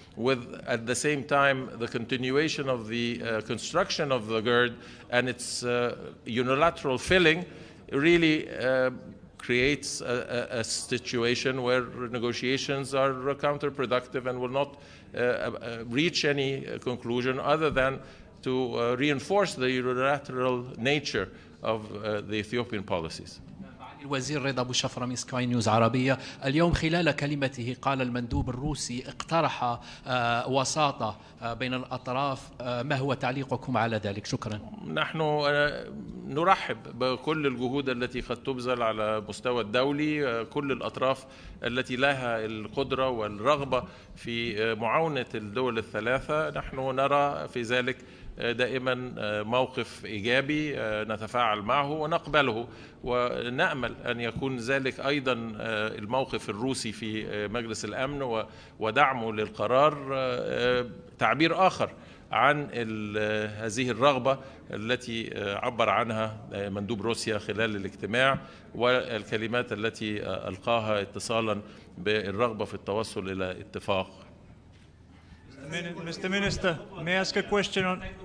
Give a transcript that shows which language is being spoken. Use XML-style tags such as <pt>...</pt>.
<en>with at the same time the continuation of the construction of the GERD and its unilateral filling really creates a situation where negotiations are counterproductive and will not reach any conclusion other than to reinforce the unilateral nature of the Ethiopian policies.</en> <ar>الوزير رضا أبو شفرة من سكاي نيوز عربية. اليوم خلال كلمته قال المندوب الروسي اقترح وساطة بين الأطراف، ما هو تعليقكم على ذلك؟ شكرا. نحن نرحب بكل الجهود التي قد تبذل على مستوى الدولي، كل الأطراف التي لها القدرة والرغبة في معاونة الدول الثلاثة. نحن نرى في ذلك دائما موقف إيجابي نتفاعل معه ونقبله، ونأمل أن يكون ذلك أيضا الموقف الروسي في مجلس الأمن ودعمه للقرار تعبير آخر عن هذه الرغبة التي عبر عنها مندوب روسيا خلال الاجتماع، والكلمات التي ألقاها اتصالا بالرغبة في التوصل إلى اتفاق.</ar> <en>Mr. Minister, may I ask a question on...</en>